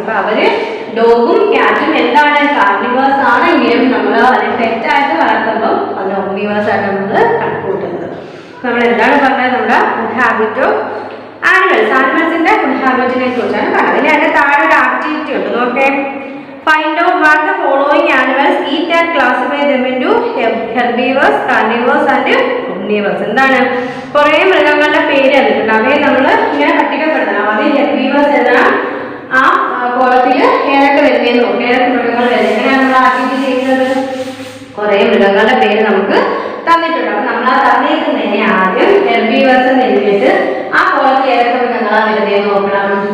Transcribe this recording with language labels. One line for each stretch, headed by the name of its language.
Malayalam: അപ്പൊ അവര് ഡോഗും ക്യാറ്റും എന്താണ്? കാർണിവേഴ്സ് ആണെങ്കിലും നമ്മൾ അതിനെ പെറ്റായിട്ട് വളർത്തുമ്പോൾ അത് ഒമ്നിവേഴ്സ് ആയിട്ട് നമ്മൾ കണക്കൂട്ടുന്നത്. നമ്മൾ എന്താണ് പറഞ്ഞത്? നമ്മുടെ ഫുഡ് ഹാബിറ്റ് ഓഫ് ആനിമൽസിന്റെ ഫുഡ് ഹാബിറ്റിനെ കുറിച്ചാണ് പറഞ്ഞത്. ഇനി അതിന്റെ താഴെ ഒരു ആക്ടിവിറ്റി ഉണ്ട്, നോക്കേ.
English: Find out what the following animals eat and classify them into herbivores, carnivores and omnivores.
Malayalam: എന്താണ്? കുറേ മൃഗങ്ങളുടെ പേര് തന്നിട്ടുണ്ട്, അവയെ നമ്മൾ ഇങ്ങനെ പട്ടികപ്പെടുത്തണം. ആദ്യം ഹെർബീവേഴ്സ് എന്ന ആ കോളത്തിൽ ഏതൊക്കെ വരുന്നതെന്ന് നോക്കും, ഏതൊക്കെ മൃഗങ്ങൾ വരുന്നത്. എങ്ങനെയാണ് നമ്മൾ ആക്ടിവിറ്റി ചെയ്യുന്നത്? കുറേ മൃഗങ്ങളുടെ പേര് നമുക്ക് തന്നിട്ടുണ്ട്. അപ്പൊ നമ്മൾ ആ തന്നേക്കുന്നതിനെ ആദ്യം ഹെർബീവേഴ്സ് എന്ന് എഴുതിയിട്ട് ആ കോളത്തിൽ ഏതൊക്കെ മൃഗങ്ങളാണ് വരുന്നതെന്ന് നോക്കണം.